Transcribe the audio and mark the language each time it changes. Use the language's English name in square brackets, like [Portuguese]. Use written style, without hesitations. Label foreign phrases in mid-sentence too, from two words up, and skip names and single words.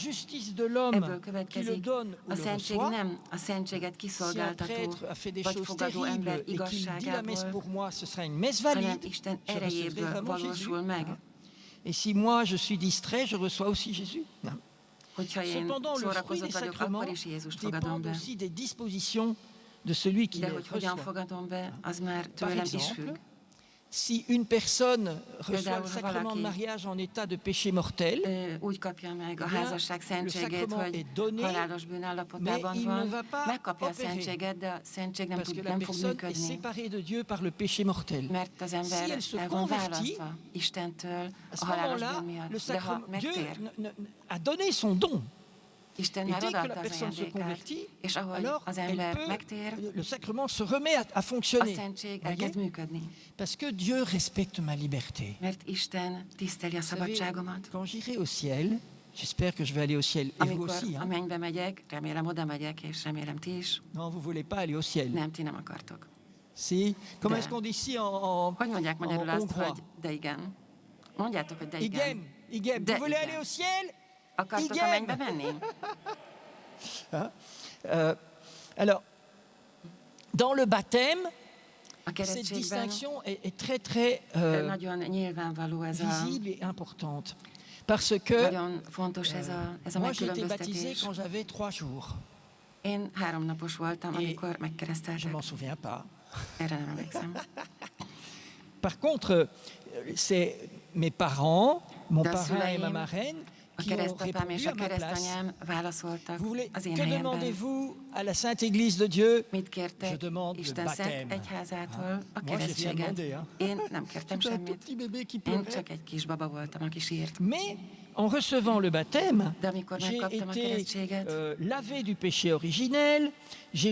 [French] justice de l'homme [Hungarian] Ebből [French] qui le [Hungarian] következik, [French] donne ou [Hungarian] a [French] le [Hungarian] szentség [French] reçoit. [Hungarian] nem a szentséget [French] Si un [Hungarian] kiszolgáltató [French] prêtre a fait des [Hungarian] vagy [French] choses [Hungarian] fogadó [French] terribles [Hungarian] ember [French] et qu'il dit la messe [Hungarian] igazságából, [French] pour moi, ce sera une messe [Hungarian] hanem [French] valide, [Hungarian] Isten [French] je recevrai [Hungarian] erejéből [French] vraiment [Hungarian] valósul [French] Jésus. [Hungarian] meg. [French] Et si moi je suis distrait, je reçois aussi Jésus. Non. [Hungarian] Hogyha én [French] Cependant, le fruit [Hungarian] szórakozott [French] des [Hungarian] vagyok, [French] sacrements [Hungarian] akkor is Jézust fogadom [French] dépend [Hungarian] be. [French] aussi des dispositions de celui qui [Hungarian] De [French] les [Hungarian] hogy hogyan [French] reçoit. [Hungarian] fogadom be, az már [French] Par [Hungarian] tőlem is [French] exemple, [Hungarian] függ. [French] si une personne reçoit [Hungarian] Például, [French] le [Hungarian] ha [French] sacrement de [Hungarian] valaki [French] mariage en état de péché mortel, [Hungarian] Úgy kapja meg a [French] Eh bien, [Hungarian] házasság [French] le [Hungarian] szentségét, [French] sacrement [Hungarian] hogy [French] est donné, [Hungarian] halálos [French] mais [Hungarian] bűnállapotában [French] il ne [Hungarian] van, [French] va pas [Hungarian] megkapja a [French] opérer. [Hungarian] szentséget, de a szentség [French] parce que la [Hungarian] nem fog [French] personne est [Hungarian] működni. [French] séparée de Dieu par le péché mortel. [Hungarian] Mert az [French] Si [Hungarian] ember [French] elle se [Hungarian] el van [French] convertit, [Hungarian] választva Istentől [French] à ce [Hungarian] a halálos [French] moment-là, [Hungarian] bűn miatt. [French] le [Hungarian] De ha [French] sacrement, Dieu [Hungarian] megtér, [French] a donné son don. [Hungarian] Isten [French] Et [Hungarian] már [French] dès que la [Hungarian] odaadta az [French] personne se [Hungarian] ajándékát, [French] convertit, [Hungarian] és ahogy [French] alors [Hungarian] az [French] elle [Hungarian] ember [French] peut, [Hungarian] megtér, [French] le sacrement se remet à [Hungarian] a [French] fonctionner. [Hungarian] szentség [French] Voyez? [Hungarian] elkezd működni. [French] Parce que Dieu respecte ma liberté. [Hungarian] Mert Isten tiszteli a [French] Vous savez, [Hungarian] szabadságomat. [French] quand j'irai au ciel, j'espère que je vais aller au ciel, et vous [Hungarian] Amikor [French] aussi. [Hungarian] a [French] Hein? [Hungarian] mennybe megyek, remélem oda megyek, és remélem ti is. [French] Non, vous voulez pas aller au ciel. [Hungarian] Nem, ti nem akartok. [French] Si. Comment [Hungarian] De. [French] est-ce qu'on dit ici en [Hungarian] Hogy mondják magyarul [French] en [Hungarian] azt, [French] hongrois? [Hungarian] hogy de igen? Mondjátok, hogy de igen. Igen, igen. De [French] Vous voulez [Hungarian] igen. [French] aller au ciel? [Hungarian] Akartok a Igen. mennybe menni? [French] Alors, dans le baptême, [Hungarian] A [French] cette [Hungarian] keresztségben [French] distinction est très très [Hungarian] nagyon nyilvánvaló ez a, [French] visible et importante. Parce que [Hungarian] nagyon fontos ez a [French] moi j'ai été baptisé [Hungarian] megkülönböztetés. [French] quand j'avais 3 jours. [Hungarian] Én 3 napos voltam, amikor [French] Je [Hungarian] megkereszteltek. [French] m'en souviens pas. [Hungarian] Erre nem emlékszem. [French] Par contre, c'est mes parents, mon [Hungarian] De a [French] parrain et ma [Hungarian] szüleim, [French] marraine, [Hungarian] a [French] qui ont [Hungarian] keresztapám és [French] répondu [Hungarian] a [French] à ma place. [Hungarian] keresztanyám válaszoltak [French] Vous voulez, [Hungarian] az én [French] que [Hungarian] helyemben. [French] demandez-vous à la Sainte Église de Dieu? [Hungarian] Mit [French] Je [Hungarian] kértek [French] demande le [Hungarian] Isten szent [French] baptême. [Hungarian] egyházától? A [French] Moi, j'ai rien [Hungarian] keresztséget. [French] demandé, hein. [Hungarian] Én nem kértem [French] J'étais un tout [Hungarian] semmit. [French] petit bébé qui [Hungarian] Én [French] pleurait. [Hungarian] csak egy kis baba voltam, aki sírt. [French] Mais en recevant le baptême, [Hungarian] De amikor [French] j'ai [Hungarian] megkaptam a [French] été [Hungarian] keresztséget, [French] lavé du péché originel, j'ai